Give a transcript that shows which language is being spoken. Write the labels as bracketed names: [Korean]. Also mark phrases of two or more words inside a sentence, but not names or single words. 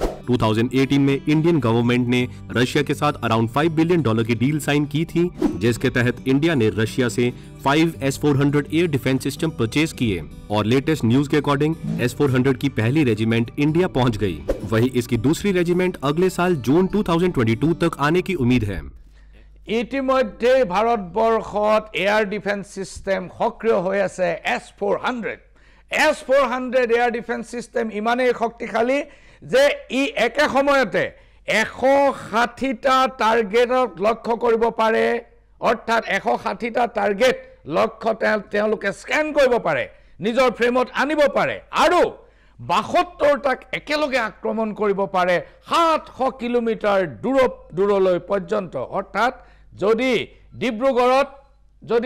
[Hindi] 2018 में [English] Indian government [Hindi] ने रशिया के साथ अराउंड $5 बिलियन की [English] deal sign [Hindi] की थी जिसके तहत इंडिया ने रशिया से 5 S-400 [English] air defense system purchase [Hindi] किए और [English] latest news [Hindi] के अकॉर्डिंग S-400 की पहली रेजिमेंट इंडिया पहुंच गई। वहीं इसकी दूसरी रेजिमेंट अगले साल जून 2022 तक आने की उम्मीद है। [Assamese] ইতিমধ্যে ভাৰতবৰ্ষত [English] air defense system [Assamese] সক্ৰিয় হৈ আছে S-400 [English] air defense system [Assamese] ইমানেই শক্তিশালী যে ই একে সময়তে 160টা টাৰ্গেটক লক্ষ্য কৰিব পাৰে অৰ্থাৎ 160টা টাৰ্গেট লক্ষ্য তেওঁলোকে স্ক্যান কৰিব পাৰে নিজৰ ফ্ৰেমত আনিব পাৰে আৰু 72টাক একেলগে আক্ৰমণ কৰিব পাৰে 700 কিলোমিটাৰ দূৰলৈ পৰ্যন্ত অৰ্থাৎ যদি ডিব্ৰুগড়ত যদি